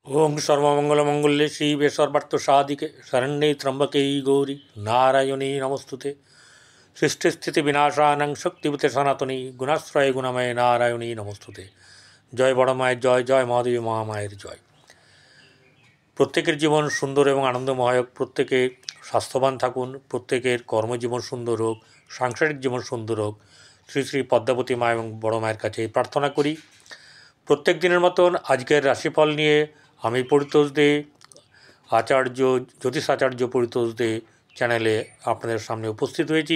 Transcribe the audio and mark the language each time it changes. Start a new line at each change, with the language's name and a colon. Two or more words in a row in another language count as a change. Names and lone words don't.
Sanskrit: ओं सर्वमंगलमंगल्ये शिवे सर्वार्थसाधिके शरण्ये त्र्यंबके गौरी नारायणी नमस्तुते। सृष्टिस्थितिविनाशानां शक्तिभूते सनातनी गुणाश्रय गुणमय नारायणी नमस्तुते।
Bangla: জয় বড় माয়ের জয়, জয় মহাদেবী মহামায়ের জয়। প্রত্যেকের জীবন সুন্দর এবং আনন্দময় হোক, প্রত্যেকে স্বাস্থ্যবান থাকুন, প্রত্যেকের কর্মজীবন সুন্দর হোক, সাংসারিক জীবন সুন্দর হোক, শ্রী শ্রী পদ্মাবতী মা এবং বড় মায়ের কাছে প্রার্থনা করি। প্রত্যেক দিনের মতন আজকের রাশিফল নিয়ে আমি পরিতোষ দে, জ্যোতিষ আচার্য পরিতোষ দে চ্যানেলে আপনাদের সামনে উপস্থিত হয়েছি।